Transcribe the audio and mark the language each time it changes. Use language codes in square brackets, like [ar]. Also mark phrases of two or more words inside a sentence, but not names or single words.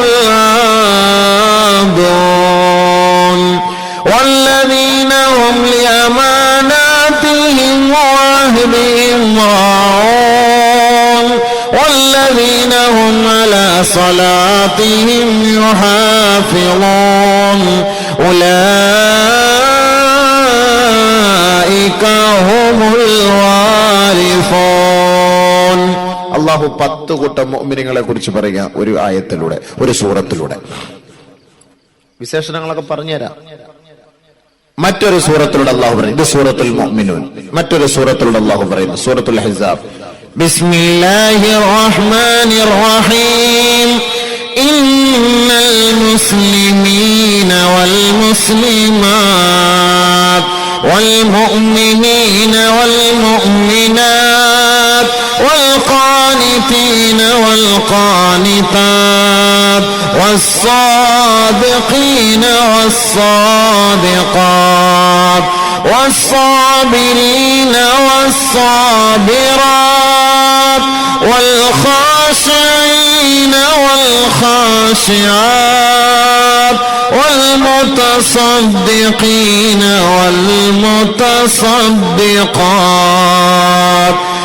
[ar] العادون والذين هم لأماناتهم وعهدهم راعون والذين هم على صلاتهم يحافظون أولئك هم الوارثون. [ml] അല്ലാഹു 10 കൂട്ടം മുഅ്മിനീങ്ങളെ കുറിച്ച് പറയുക ഒരു ആയത്തിലൂടെ, ഒരു സൂറത്തിലൂടെ. വിശേഷണങ്ങളൊക്കെ പറഞ്ഞുതരാം. മറ്റൊരു സൂറത്തിലൂടെ അല്ലാഹു പറയുന്നു, ഇത് സൂറത്തുൽ മുഅ്മിനൂൻ. മറ്റൊരു സൂറത്തിലൂടെ അല്ലാഹു പറയുന്നു, സൂറത്തുൽ അഹ്സാബ്. [ar] بسم الله الرحمن الرحيم. إن المسلمين والمسلمات والمؤمنين والمؤمنات والقانتين والقانتات والصادقين والصادقات والصابرين والصابرات والخاشعين والخاشعات والمتصدقين والمتصدقات